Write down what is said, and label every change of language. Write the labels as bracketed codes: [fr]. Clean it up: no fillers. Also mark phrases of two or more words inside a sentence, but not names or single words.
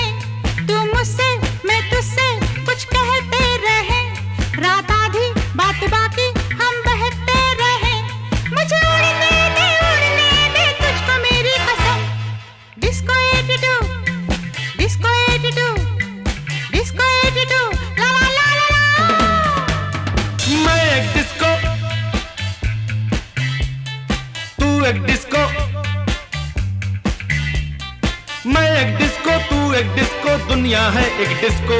[hi] तू मुझसे मैं तुझसे कुछ कहते रहे, रात आधी बात बाकी हम बहकते रहे। मुझे उड़ने दे तुझको मेरी कसम। [en] Disco attitude, Disco attitude, disco attitude. ला ला ला ला ला। [hi] मैं एक डिस्को, तू एक डिस्को, मैं एक डिस्को, तू एक डिस्को, दुनिया है एक डिस्को।